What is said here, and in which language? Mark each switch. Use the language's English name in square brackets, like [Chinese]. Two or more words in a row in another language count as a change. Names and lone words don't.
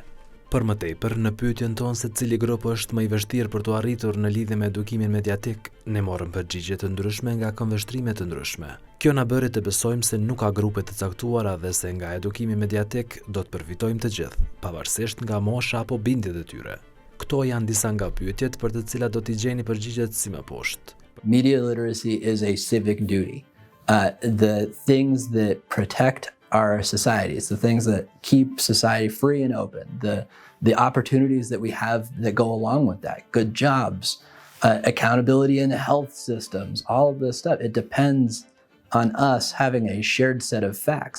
[Albanian] Për më tepër, në pyetjen tonë se cili grup është më i vështirë për të arritur në lidhje me edukimin mediatik, ne morëm përgjigje të ndryshme nga këmbvështrime të ndryshme. Kjo na bëri të besojmë se nuk ka grupe të caktuara dhe se nga edukimi mediatik do të përfitojmë të gjithë, pavarësisht nga mosha apo bindjet e tyre. Këto janë disa nga pyetjet për të cilat do t'i gjeni përgjigjet si më poshtë. [English] Media literacy is a civic duty. The things that protect our societies, the things that keep society free and open, the opportunities that we have that go along with that, good jobs, accountability in the health systems, all of this stuff, it depends on us having a shared set of facts.